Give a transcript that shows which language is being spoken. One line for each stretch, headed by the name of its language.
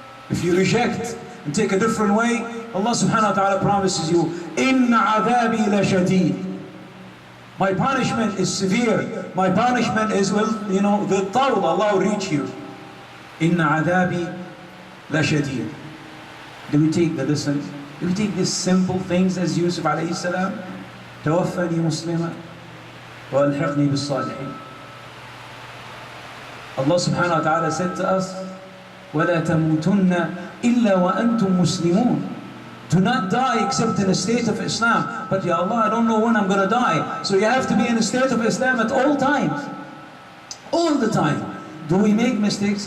English: If you reject and take a different way, Allah subhanahu wa ta'ala promises you,
Arabic: إِنَّ عَذَابِي لَشَدِيدٌ.
English: My punishment is severe. My punishment is, the tawd, Allah will reach you.
Arabic: إِنَّ عَذَابِي لَشَدِيدٌ.
English: Do we take the lessons? Do we take these simple things as Yousif alayhi salam?
Arabic: توفني مسلما وألحقني بالصالحين.
English: Allah subhanahu wa ta'ala said to us,
Arabic: وَلَا تَمُوتُنَّ إِلَّا وَأَنْتُمْ مُسْلِمُونَ.
English: Do not die except in a state of Islam. But Ya Allah, I don't know when I'm going to die. So you have to be in a state of Islam at all times. All the time. Do we make mistakes?